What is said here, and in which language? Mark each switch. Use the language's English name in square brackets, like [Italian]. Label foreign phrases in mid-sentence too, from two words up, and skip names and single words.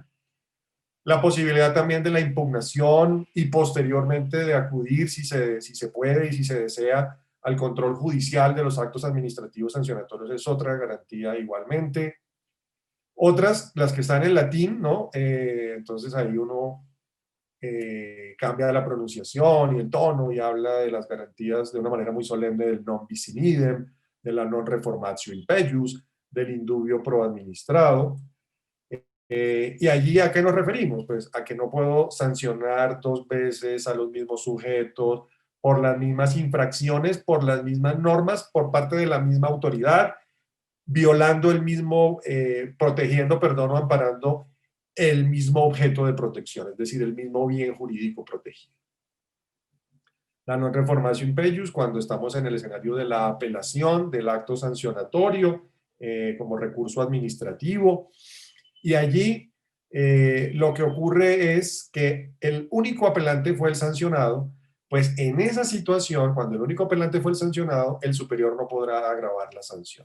[Spanish] La posibilidad también de la impugnación y posteriormente de acudir, si se puede y si se desea, al control judicial de los actos administrativos sancionatorios es otra garantía igualmente. Otras, las que están en latín, ¿no? Entonces ahí uno cambia la pronunciación y el tono y habla de las garantías de una manera muy solemne del [Latin] non bis in idem, [Spanish] de la [Latin] non reformatio in peius, [Spanish] del [Latin] indubio pro [Spanish] administrado. ¿Y allí a qué nos referimos? Pues a que no puedo sancionar dos veces a los mismos sujetos por las mismas infracciones, por las mismas normas, por parte de la misma autoridad, violando el mismo, protegiendo, perdón, o amparando el mismo objeto de protección, es decir, el mismo bien jurídico protegido. [Latin] La non reformatio in peius, [Spanish] cuando estamos en el escenario de la apelación del acto sancionatorio como recurso administrativo. Y allí lo que ocurre es que el único apelante fue el sancionado, pues en esa situación, cuando el único apelante fue el sancionado, el superior no podrá agravar la sanción.